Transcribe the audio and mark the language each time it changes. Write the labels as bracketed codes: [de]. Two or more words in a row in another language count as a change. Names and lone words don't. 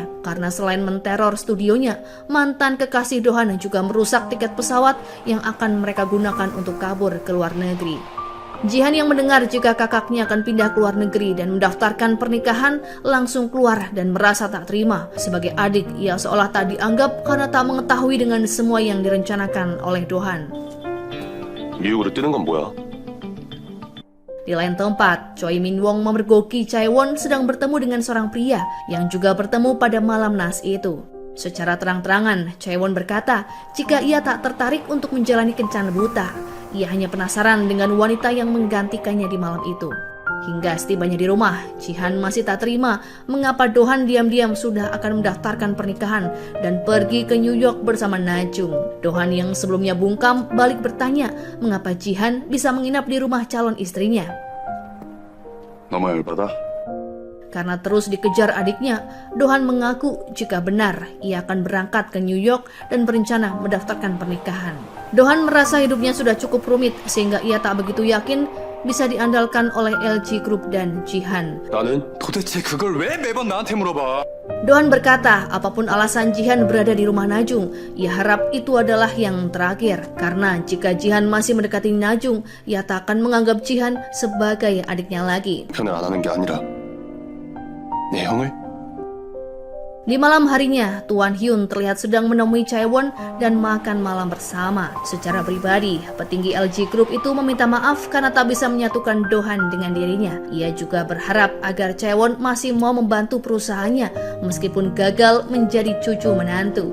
[id] Karena selain menteror studionya, mantan kekasih Dohan juga merusak tiket pesawat yang akan mereka gunakan untuk kabur ke luar negeri. Jihan yang mendengar jika kakaknya akan pindah ke luar negeri dan mendaftarkan pernikahan langsung keluar dan merasa tak terima. Sebagai adik, ia seolah tak dianggap karena tak mengetahui dengan semua yang direncanakan oleh Dohan. [ko] 미국으로 뛰는 건 뭐야? [id] Di lain tempat, Choi Min Wong memergoki Chaewon sedang bertemu dengan seorang pria yang juga bertemu pada malam naas itu. Secara terang-terangan, Chaewon berkata jika ia tak tertarik untuk menjalani kencan buta. Ia hanya penasaran dengan wanita yang menggantikannya di malam itu. Hingga setibanya di rumah, Jihan masih tak terima mengapa Dohan diam-diam sudah akan mendaftarkan pernikahan dan pergi ke New York bersama Najung. Dohan yang sebelumnya bungkam balik bertanya mengapa Jihan bisa menginap di rumah calon istrinya. [ko] 너무 열받아? [id] Karena terus dikejar adiknya, Dohan mengaku jika benar ia akan berangkat ke New York dan berencana mendaftarkan pernikahan. Dohan merasa hidupnya sudah cukup rumit sehingga ia tak begitu yakin bisa diandalkan oleh LG Group dan Jihan. [ko] 나는 도대체 그걸 왜 매번 나한테 물어봐? [id] Dohan berkata apapun alasan Jihan berada di rumah Najung, ia harap itu adalah yang terakhir. Karena jika Jihan masih mendekati Najung, ia tak akan menganggap Jihan sebagai adiknya lagi. [ko] 편을 안 하는 게 아니라 내 형을? [id] Di malam harinya, Tuan Hyun terlihat sedang menemui Chaewon dan makan malam bersama. Secara pribadi, petinggi LG Group itu meminta maaf karena tak bisa menyatukan Dohan dengan dirinya. Ia juga berharap agar Chaewon masih mau membantu perusahaannya meskipun gagal menjadi cucu menantu.